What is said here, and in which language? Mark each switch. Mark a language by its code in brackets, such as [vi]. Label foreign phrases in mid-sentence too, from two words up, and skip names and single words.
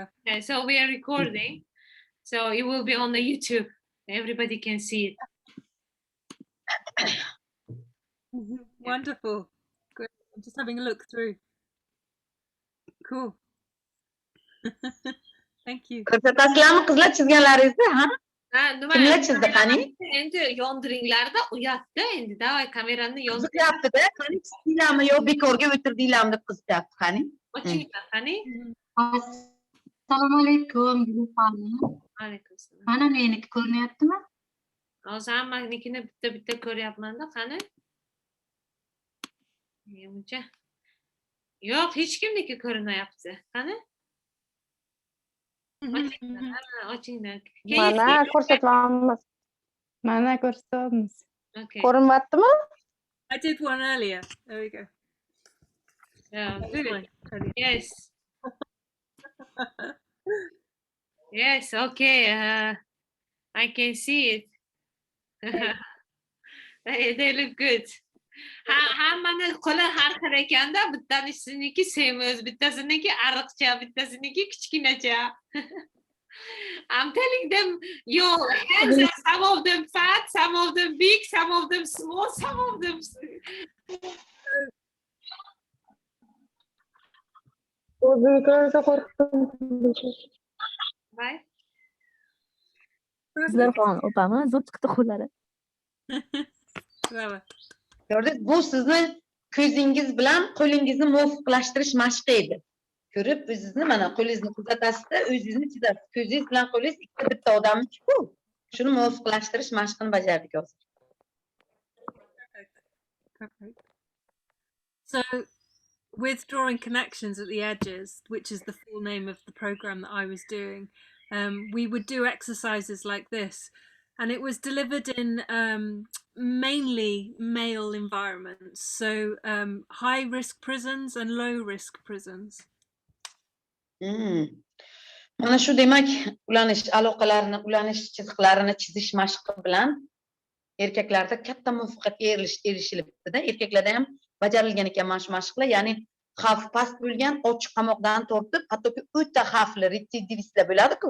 [en] Okay, so we are recording. So it will be on the YouTube. Everybody can see it. Wonderful. Great. I'm just having a look through. Cool. Thank you. [uz] Ko'rsatasizlarmi qizlar chizganlaringizni, ha? Ha, nima? Kimlar chizdi, qani? Endi yondiringlar-da, uyatda endi davay kamerani yondiring. Qiziqyapti-da, qani chiqdinglarmi yo bekorga o'tirdinglarmi deb qiziqyapti, qani? Ochinglar, qani? Assalomu alaykum, Guli xonim. Alaykum assalom. Mana meniki ko'rinyaptimi? Hozir hammanikini bitta ko'ryapman-da, qani? Menimcha. Yo'q, hech kimniki ko'rinmayapti. Qani? Ochinglar. Mana ko'rsatyapmiz. Mana ko'rsatyapmiz. Okay. Ko'rinmayaptimi? [en] I did one earlier. There we go. Yeah, That was good. mine earlier. Yes. Yes, okay. I can see it. They look good. [uz] Hammani qo'li har xil ekanda, bittanisiniki semiz, bittasiniki ariqcha, bittasiniki kichkinacha. [en] I'm telling them your hands are some of them fat, some of them big, some of them small, some of them. [uz] O'zbeklarga qo'rqdim. Right? Sizlar ham opami zo'r chiqdi qo'llari. Bravo. Ko'rdingiz, bu sizni ko'zingiz bilan qo'lingizni muvofiqlashtirish mashqi edi. Ko'rib, o'zingizni mana qo'lingizni kuzatasizda, o'zingizni chizasiz. Ko'zingiz bilan qo'lingiz ikkita bitta odamniki-ku. Shuni muvofiqlashtirish mashqini bajardik hozir. [en] Perfect. So, with drawing connections at the edges, which is the full name of the program that I was doing, we would do exercises like this, and it was delivered in mainly male environments, so high risk prisons and low risk prisons. [uz] Mana shu demak, ulanish aloqalarini, ulanish chiziqlarini chizish mashqi bilan erkaklarda katta muvaffaqiyatga erishilibdi-da. Erkaklarda ham bajarilgan ekan mana shu mashqlar, ya'ni xavf past bo'lgan ochiq qamoqdan tortib, hattoki o'ta xavfli retsidivistlar bo'ladi-ku.